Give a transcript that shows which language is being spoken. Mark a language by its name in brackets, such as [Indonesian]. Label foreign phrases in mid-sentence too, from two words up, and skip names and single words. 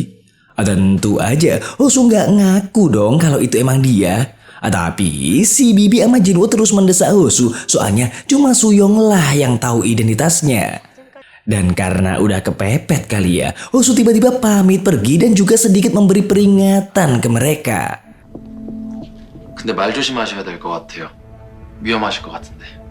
[Indonesian] Tentu aja Hosu nggak ngaku dong kalau itu emang dia. Tapi si Bibi sama Jinwoo terus mendesak Hosu. Soalnya cuma Suyong lah yang tahu identitasnya. Dan karena udah kepepet kali ya, Hosu tiba-tiba pamit pergi dan juga sedikit memberi peringatan ke mereka. [Korean] 근데 말 조심하셔야 될 것 같아요. 위험하실 것 같은데.